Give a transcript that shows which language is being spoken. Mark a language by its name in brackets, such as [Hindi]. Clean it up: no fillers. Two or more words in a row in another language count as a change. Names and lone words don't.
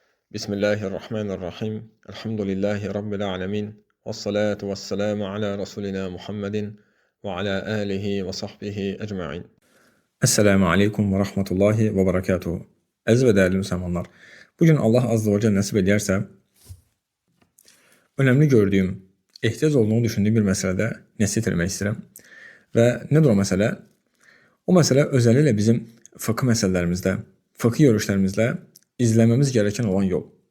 [Arabic] بسم الله الرحمن الرحيم. الحمد لله رب العالمين. والصلاة والسلام على رسولنا محمد وعلى آله وصحبه أجمعين. السلام عليكم ورحمة الله وبركاته. [Azerbaijani] Əziz və dəyərli müsəlmanlar, bugün [Arabic] الله عز وجل [Azerbaijani] nəsib edərsə, önemli gördüyüm, ehtiyac olduğunu düşündüyüm bir məsələdə nəsihət etmək istəyirəm. Və nədir o məsələ? O məsələ özəlliklə bizim fıqh məsələlərimizdə, fıqh görüşlərimizdə izləməmiz gereken olan yol.